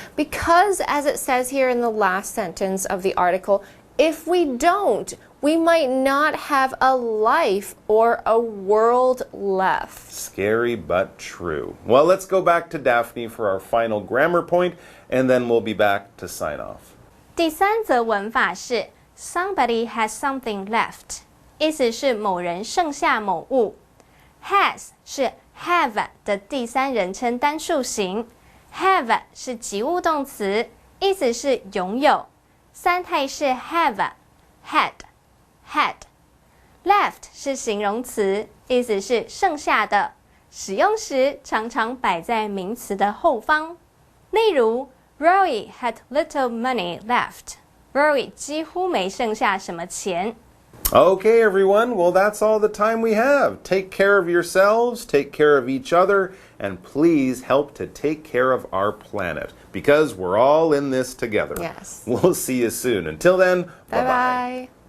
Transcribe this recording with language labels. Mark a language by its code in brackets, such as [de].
[en] Because as it says here in the last sentence of the article, if we don't, we might not have a life or a world left. Scary but true. Well, let's go back to Daphne for our final grammar point, and then we'll be back to sign off. [zh] 第三则文法是 [en] Somebody has something left， [zh] 意思是某人剩下某物。 Has 是 have 的第三人称单数型 ，have 是及物动词，意思是拥有。三态是 have、had。Left 是形容词，意思是剩下的，使用时常常摆在名词的后方。例如 [en] Rory had little money left. [zh] Rory 几乎没剩下什么钱。 [en] Okay, everyone. Well, that's all the time we have. Take care of yourselves, take care of each other, and please help to take care of our planet because we're all in this together. Yes. We'll see you soon. Until then, Bye-bye.